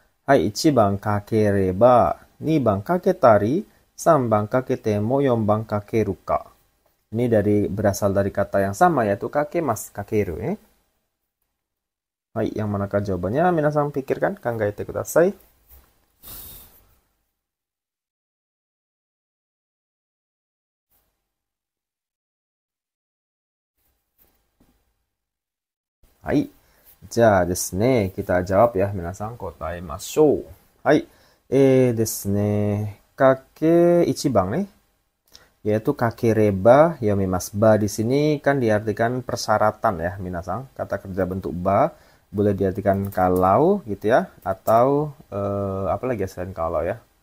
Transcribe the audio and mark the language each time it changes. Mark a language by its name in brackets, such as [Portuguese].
[Japanese] 1番かければ2番かけたり3番かけても4番かけるか. [Indonesian] Ini berasal dari kata yang sama yaitu kakemas, kakeru ya. Yang manakah jawabannya? Minasan pikirkan, [Japanese] kangaete kudasai. [Indonesian] Hai. [Japanese] じゃあですね、 [Indonesian] kita jawab ya, [Japanese] 皆さん答えましょう。はい。ですね、1番ね, yaitu kakereba yomimasu. [Indonesian] Ba di sini kan diartikan persyaratan ya, minasan. Kata kerja bentuk ba boleh diartikan kalau gitu ya, atau apa lagi selain kalau ya.